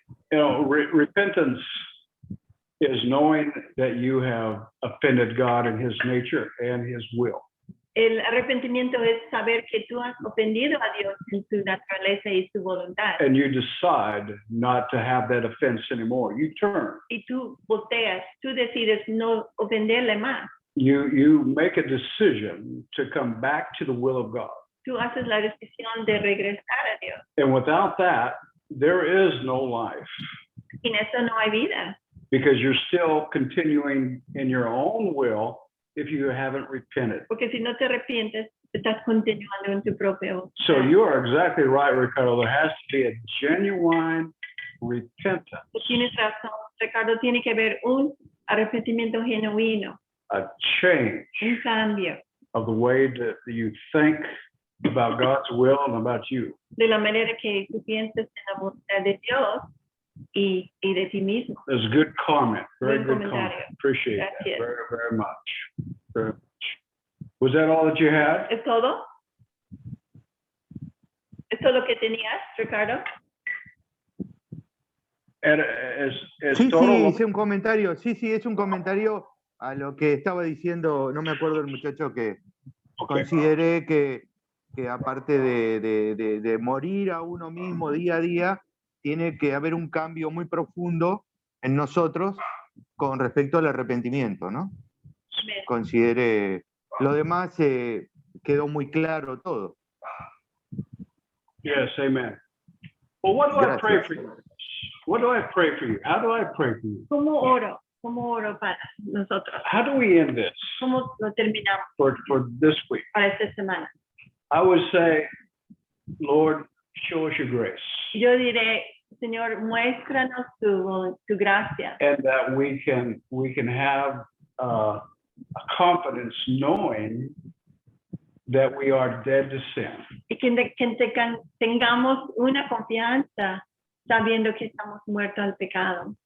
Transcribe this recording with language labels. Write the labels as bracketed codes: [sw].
[en] You know, repentance is knowing that you have offended God in his nature and his will. [es] El arrepentimiento es saber que tú has ofendido a Dios en su naturaleza y su voluntad. [en] And you decide not to have that offense anymore. You turn. [es] Y tú volteas, tú decides no ofenderle más. [en] You make a decision to come back to the will of God. [es] Tú haces la decisión de regresar a Dios. [en] And without that, there is no life [es] Sin eso no hay vida. [en] because you're still continuing in your own will if you haven't repented. [es] Porque si no te arrepientes, estás continuando en tu propio. [en] So you are exactly right, Ricardo. There has to be a genuine repentance, [es] Tú tienes razón, Ricardo. Tiene que haber un arrepentimiento genuino, [en] a change [es] un cambio [en] of the way that you think about God's will and about you. [es] de la manera que tú piensas en la voluntad de Dios y de ti mismo. [en] That's a good comment. Very [es] Buen [en] good [es] comentario. [en] comment. Appreciate that [es] Gracias. [en] very, very much. Very much. Was that all that you had? [es] ¿Es todo? ¿Es todo lo que tenías, Ricardo? [en] And [es] Sí, total, sí, hice un comentario. Sí, es un comentario a lo que estaba diciendo, no me acuerdo el muchacho que consideré que aparte de morir a uno mismo día a día, tiene que haber un cambio muy profundo en nosotros con respecto al arrepentimiento, ¿no? Amén. Considere, lo demás quedó muy claro todo. [en] Yes, amen. Well, what do I pray for you? What do I pray for you? How do I pray for you? [es] ¿Cómo oro? ¿Cómo oro para nosotros? [en] How do we end this [es] ¿Cómo lo terminamos [en] for this week? [es] para esta semana? [en] I would say, Lord, show us your grace, [es] Yo diré, Señor, muéstranos tu gracia [en] and that we can have a confidence knowing that we are dead to sin. [es] y que tengamos una confianza sabiendo que estamos muertos al pecado